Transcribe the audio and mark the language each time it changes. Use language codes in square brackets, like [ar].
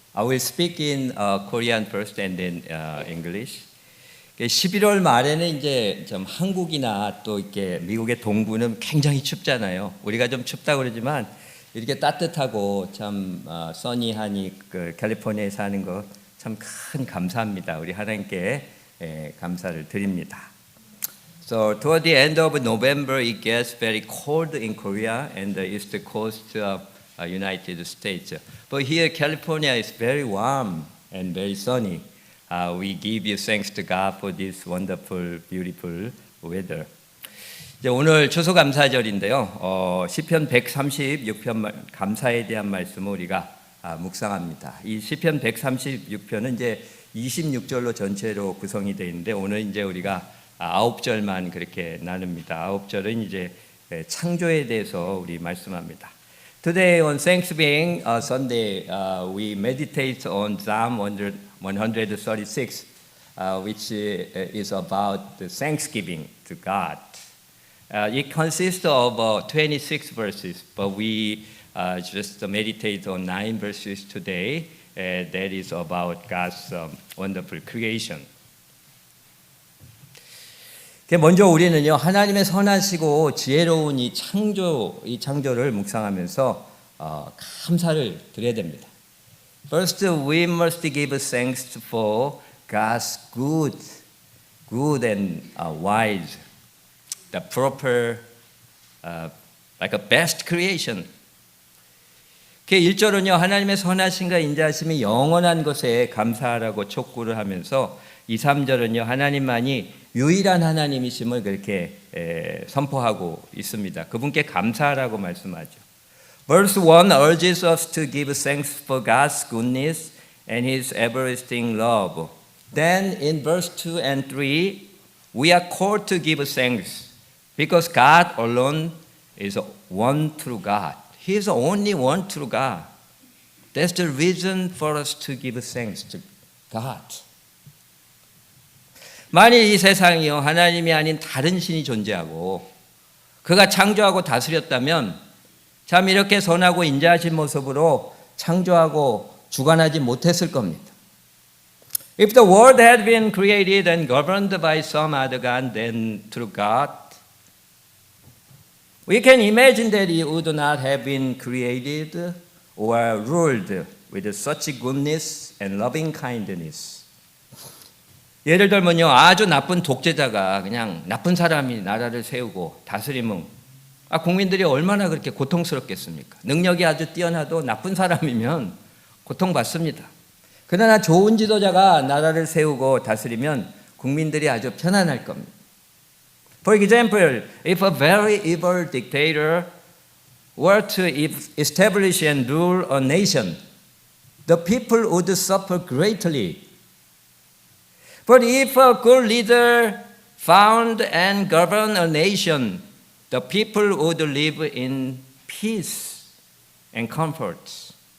[en] I will speak in Korean first and then English. [ko] 11월 말에는 이제 좀 한국이나 또 이렇게 미국의 동부는 굉장히 춥잖아요. 우리가 좀 춥다 그러지만 이렇게 따뜻하고 참 써니하니 그 캘리포니아에 사는 거 참 큰 감사합니다. 우리 하나님께 감사를 드립니다. [en] So toward the end of November, it gets very cold in Korea and the east coast of United States. But here, California is very warm and very sunny. We give you thanks to God for this wonderful, beautiful weather. [ko] 이제 오늘 추수감사절인데요. 시편 136편 감사에 대한 말씀을 우리가 묵상합니다. 이 시편 136편은 이제 26절로 전체로 구성이 되어 있는데 오늘 이제 우리가 9절만 그렇게 나눕니다. 9절은 이제 창조에 대해서 우리 말씀합니다. [en] Today on Thanksgiving Sunday, we meditate on Psalm 136, which is about the thanksgiving to God. It consists of 26 verses, but we just meditate on 9 verses today. That is about God's wonderful creation. [ko] 먼저 우리는요 하나님의 선하시고 지혜로운 이 창조를 묵상하면서 감사를 드려야 됩니다. [en] First, we must give thanks for God's good and wise, the proper, like a best creation. [ko] 1절은요 하나님의 선하심과 인자하심이 영원한 것에 감사하라고 촉구를 하면서 2, 3절은요 하나님만이 유일한 하나님이심을 그렇게 선포하고 있습니다. 그분께 감사하라고 말씀하죠. [en] Verse 1 urges us to give thanks for God's goodness and His everlasting love. Then in verse 2 and 3 we are called to give thanks because God alone is one true God. He is the only one true God. That's the reason for us to give thanks to God. [ko] 만일 이 세상이요 하나님이 아닌 다른 신이 존재하고 그가 창조하고 다스렸다면 참 이렇게 선하고 인자하신 모습으로 창조하고 주관하지 못했을 겁니다. [en] If the world had been created and governed by some other God than through God, we can imagine that it would not have been created or ruled with such goodness and loving kindness. [ko] 예를 들면요 아주 나쁜 독재자가 그냥 나쁜 사람이 나라를 세우고 다스리면 국민들이 얼마나 그렇게 고통스럽겠습니까? 능력이 아주 뛰어나도 나쁜 사람이면 고통받습니다. 그러나 좋은 지도자가 나라를 세우고 다스리면 국민들이 아주 편안할 겁니다. [en] For example, if a very evil dictator were to establish and rule a nation, the people would suffer greatly. But if a good leader found and governed a nation, the people would live in peace and comfort.